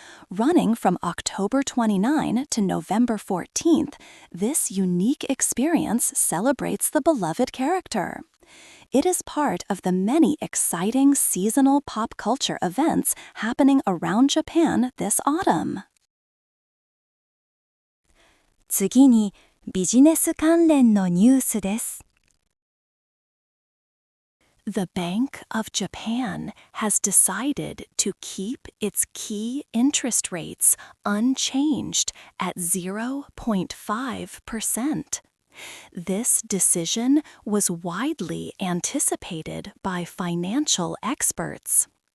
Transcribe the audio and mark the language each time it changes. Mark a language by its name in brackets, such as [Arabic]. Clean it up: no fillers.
[English] Running from October 29 to November 14th, this unique experience celebrates the beloved character. It is part of the many exciting seasonal pop culture events happening around Japan this autumn. [Japanese] 次に、ビジネス関連のニュースです。 [English] The Bank of Japan has decided to keep its key interest rates unchanged at 0.5%. This decision was widely anticipated by financial experts.